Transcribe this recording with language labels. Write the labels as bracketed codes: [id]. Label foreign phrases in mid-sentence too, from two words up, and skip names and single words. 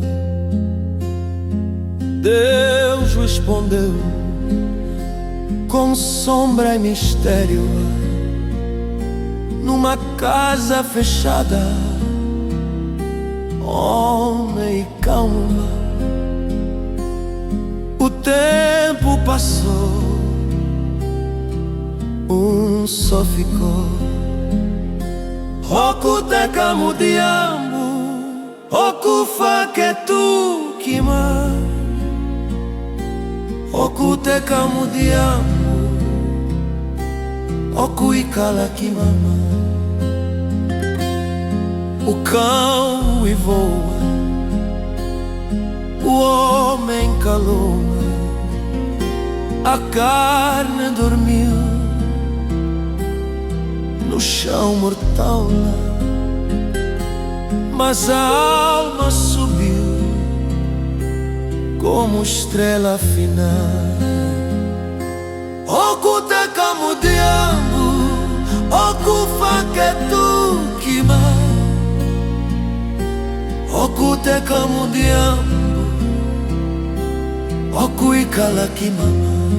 [pt] Deus respondeu com sombra e mistério, numa casa fechada, homem e calma. O tempo passou, só ficou. [kmb] Oku teka mudiambu, oku faketu kima. Oku teka mudiambu, oku ikala kimama. [pt] O cão e voa, o homem calou, a carne dormiu no chão mortal lá, mas a alma subiu como estrela final. [kmb] Oku teka mudiambu, oku faketu kima. Oku teka mudiambu, oku ikala kimama.